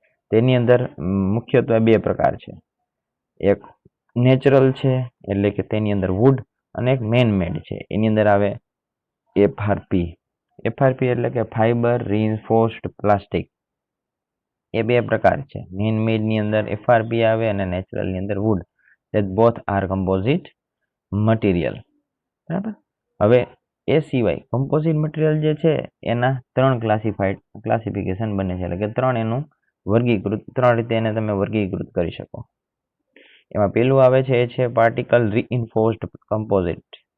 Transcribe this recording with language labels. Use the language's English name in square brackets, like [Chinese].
[Gujarati] તેની અંદર મુખ્યત્વે 2 પ્રકાર છે. એક નેચરલ છે એટલે કે તેની અંદર વુડ, અને એક મેન મેડ છે. એની અંદર આવે એફઆરપી. એફઆરપી એટલે કે ફાઈબર રીઇન્ફોર્સ્ડ પ્લાસ્ટિક. એ 2 પ્રકાર છે. મેન મેડની અંદર એફઆરપી આવે અને નેચરલની અંદર wood. [English] that both are composite material. [Gujarati] બરાબર. હવે એ સિવાય કમ્પોઝિટ મટીરિયલ જે છે એના 3 ક્લાસિફિકેશન બને છે, એટલે કે 3 એનું વર્ગીકૃત, 3 રીતે એને તમે વર્ગીકૃત કરી શકો. એમાં પેલું આવે છે એ છે પાર્ટિકલ રીઇન્ફોર્સ્ડ કમ્પોઝિટ.